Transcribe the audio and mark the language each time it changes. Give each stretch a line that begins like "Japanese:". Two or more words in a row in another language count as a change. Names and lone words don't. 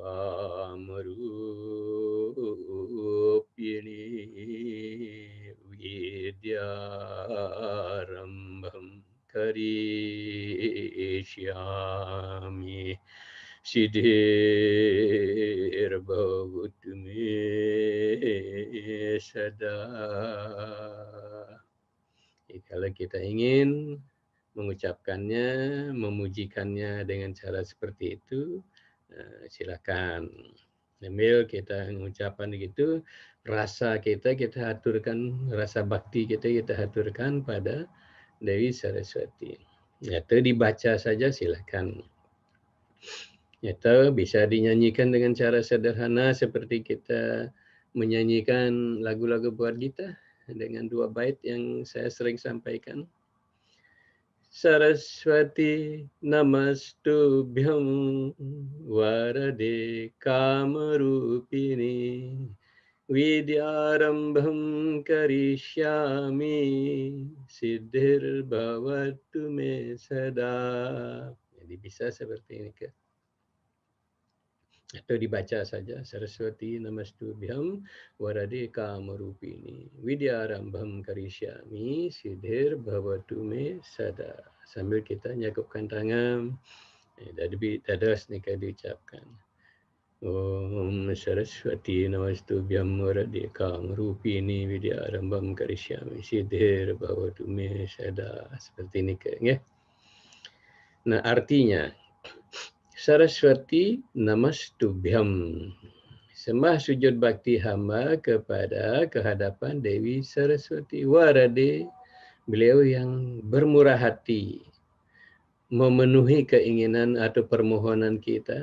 Sanskrit: कामरूपिणि विद्यारम्भं करिष्यामि सिद्धिर् भवतु मे सदा.
Indonesian: Kalau kita ingin mengucapkannya, memujikannya dengan cara seperti itu, silakan. Sambil kita mengucapkan begitu, rasa kita aturkan, rasa bakti kita aturkan pada Dewi Saraswati. Atau dibaca saja silakan. Atau bisa dinyanyikan dengan cara sederhana seperti kita menyanyikan lagu-lagu buat kita dengan 2 bait yang saya sering sampaikan.
Sanskrit: सरस्वति नमस्तुभ्यं वरदे कामरूपिणि विद्यारम्भं करिष्यामि सिद्धिर् भवतु मे सदा.
Indonesian: Jadi bisa seperti ini ke. Atau dibaca saja
Sanskrit: सरस्वति नमस्तुभ्यं वरदे कामरूपिणि विद्यारम्भं करिष्यामि सिद्धिर् भवतु मे सदा.
Indonesian: Sambil kita nyakupkan tangan, dadas nikah diucapkan.
Sanskrit: ॐ सरस्वति नमस्तुभ्यं वरदे कामरूपिणि विद्यारम्भं करिष्यामि सिद्धिर् भवतु मे सदा.
Indonesian: Seperti ini ya. Nah, artinya Saraswati Namastubhyam. Sembah sujud bakti hamba kepada kehadapan Dewi Saraswati. Warade, beliau yang bermurah hati, memenuhi keinginan atau permohonan kita.